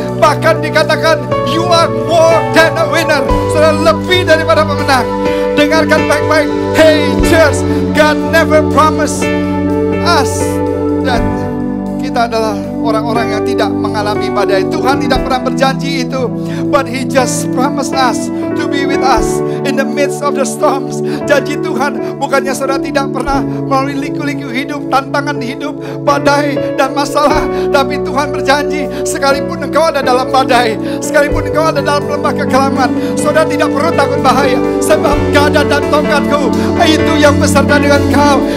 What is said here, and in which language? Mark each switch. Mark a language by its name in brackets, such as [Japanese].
[Indonesian] Bahkan dikatakan [English] you are more than a winner. [Indonesian] Saudara lebih daripada pemenang. Dengarkan baik-baik. [English] Hey church, God never promised us that [Indonesian] kita adalah orang-orang yang tidak mengalami badai. Tuhan tidak pernah berjanji itu. [English] But He just promised us to be with us in the midst of the storms. [Indonesian] Janji Tuhan bukannya saudara tidak pernah melalui liku-liku hidup, tantangan hidup, badai dan masalah. Tapi Tuhan berjanji, sekalipun engkau ada dalam badai, sekalipun engkau ada dalam lembah kekelaman, saudara tidak perlu takut bahaya. Sebab gada dan tongkatku itu yang beserta dengan kau.